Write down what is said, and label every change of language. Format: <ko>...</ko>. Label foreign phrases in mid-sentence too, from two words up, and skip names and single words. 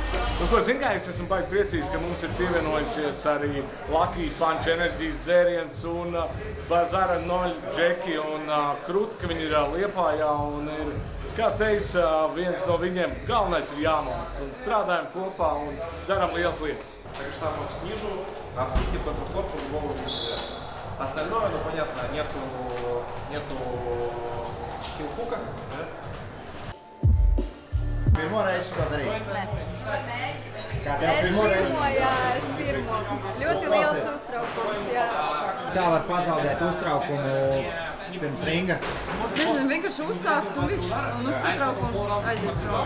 <lv>Nu, ko, zin kā, es esmu baigi priecīgs, ka mums ir pievienojušies arī Lucky Punch enerģijas dzēriens un Bazara 0 Džeki un Krūti, ka viņi ir Liepājā un ir, kā teica, viens no viņiem galvenais ir jāmāc un strādājam kopā un daram lielas lietas.</lv> <ru>Штангу снизу, открытие под корпус, голову нельзя. Остальное, ну понятно, нету хилхука. Да?</ru> <lv>Pirmo reizi to darīt? Nē. Kā tev pirmo reizi? Jā, es pirmo. Ļoti liels uztraukums, jā. Kā var pazaudēt uztraukumu pirms ringa? Nezinu, vienkārši uzsākt un viss. Un uztraukums aizies prom.</lv>